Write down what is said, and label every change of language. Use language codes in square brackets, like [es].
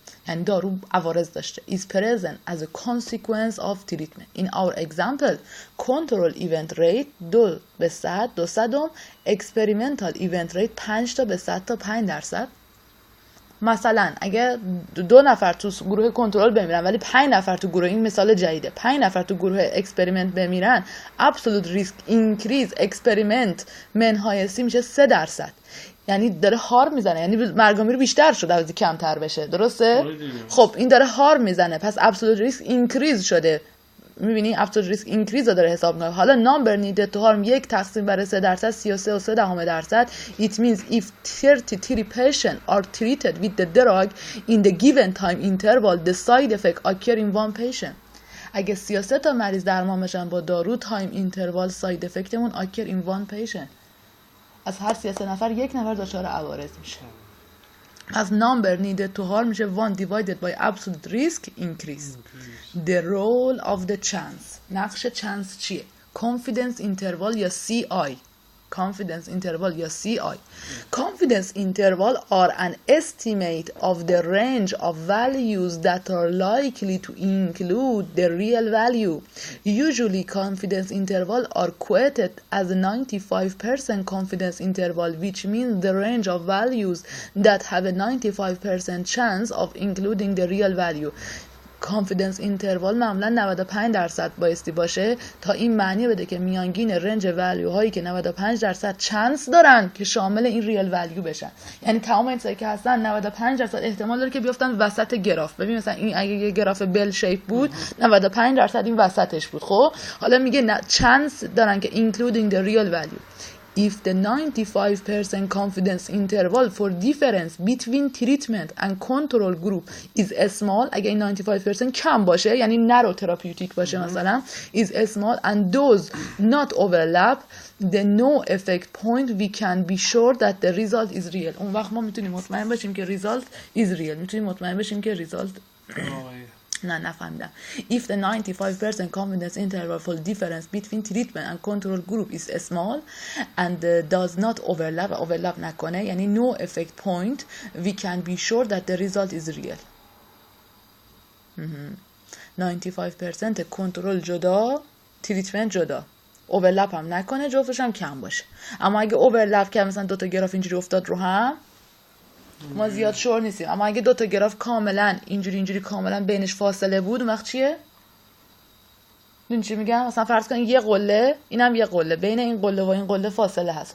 [fa] یعنی دارو عوارض داشته [en] is present as a consequence of treatment. In our example, control event rate 2/100 experimental event rate [fa] 5 تا به 100 تا [en] 5%. [fa] مثلا اگه 2 نفر تو گروه کنترل بمیرن ولی 5 نفر تو گروه، این مثال جدیده، 5 نفر تو گروه اکسپریمنت بمیرن، absolute risk increase اکسپریمنت منهایسی میشه 3%. یعنی داره هارم میزنه، یعنی مرگومیر بیشتر شده از کمتر بشه، درسته؟ خب این داره هارم میزنه، پس absolute risk increase شده. میبینی absolute risk increase رو داره حساب میکنه. حالا number needed to harm 1 تقسیم بر 3%، 33.3%. [en] it means if 33 patients are treated with the drug in the given time interval the side effect occur in 1 patient. [fa] اگه 33 تا مریض درمان بشن با دارو تایم اینتروال ساید افکتمون [en] occur in 1 patient. [fa] از هر 33 نفر 1 نفر دچار عوارض میشه. از [en] number needed to harm [fa] میشه [en] 1 divided by absolute risk increase. The role of the chance. [fa] نقش چانس چیه؟ confidence interval یا CI. [en] confidence interval [fa] یا [en] CI. confidence interval are an estimate of the range of values that are likely to include the real value. Usually confidence interval are quoted as a 95% confidence interval, which means the range of values that have a 95% chance of including the real value. [fa] کانفیدنس اینتروال معمولا 95% بایستی باشه تا این معنی بده که میانگین رنج ولیو هایی که 95% چانس دارن که شامل این ریل ولیو بشن. یعنی تمام این چیزایی که هستن 95% احتمال داره که بیافتن وسط گراف. ببین مثلا این اگه یه گراف بل شیپ بود 95% این وسطش بود. خب حالا میگه چانس دارن که [en] including the real value. If the 95% confidence interval for difference between treatment and control group is small، [fa] اگه این 95% کم باشه یعنی نرو تراپیوتیک باشه مثلا [en] is small and those not overlap the no effect point we can be sure that the result is real. [fa] اون وقت ما میتونیم مطمئن باشیم که [en] result is real. [fa] میتونیم مطمئن باشیم که result نفهمیدم. [en] If the 95% confidence interval for difference between treatment and control group is small and does not overlap [fa] نکنه یعنی [en] no effect point we can be sure that the result is real. [fa] 95% کنترل جدا، تریتمنت جدا، اوورلپ هم نکنه، جفتش هم کم باشه. اما اگه اوورلپ کنه مثلا 2 تا گراف اینجوری افتاد رو هم ما زیاد شور نیستیم. اما اگه 2 تا گراف کاملا اینجوری کاملا بینش فاصله بود اون وقت چیه؟ این چی میگم؟ مثلا فرض کن یه قله، اینم یه قله، بین این قله و این قله فاصله هست.